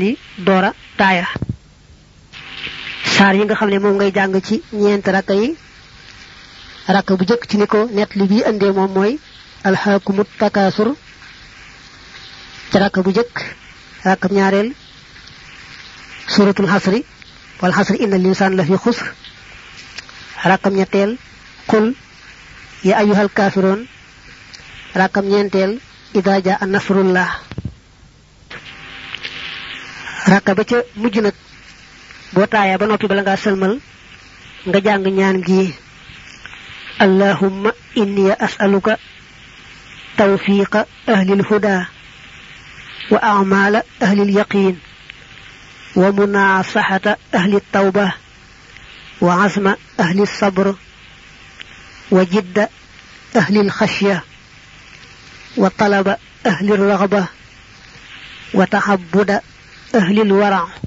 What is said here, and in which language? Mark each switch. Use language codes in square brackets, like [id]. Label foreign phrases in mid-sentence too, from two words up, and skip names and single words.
[wo] yi doora taaya saar yi nga xam ne moom ngay jàng ci ñeenti rakka yi rakk bu jëkk ci ni ko net li bii andee moom mooy [ar] ألهاكم التكاثر [wo] ci rakk bu jëkk rakkab ñaareel [ar] سورة العصر والعصر إن الإنسان لفي خسر [wo] rakkam ñetteel [ar] قل يا أيها الكافرون [wo] rakkam ñeenteel [ar] إذا جاء نصر الله [wo] rakka ba ca mujj nag boo taaya ba noppi bala ngaa sëlmal nga jàng ñaan gi [ar] اللهم إني أسألك توفيق أهل الهدى وأعمال أهل اليقين ومناصحة أهل التوبة وعزم أهل الصبر وجد أهل الخشية وطلب أهل الرغبة وتعبد أهل الورع'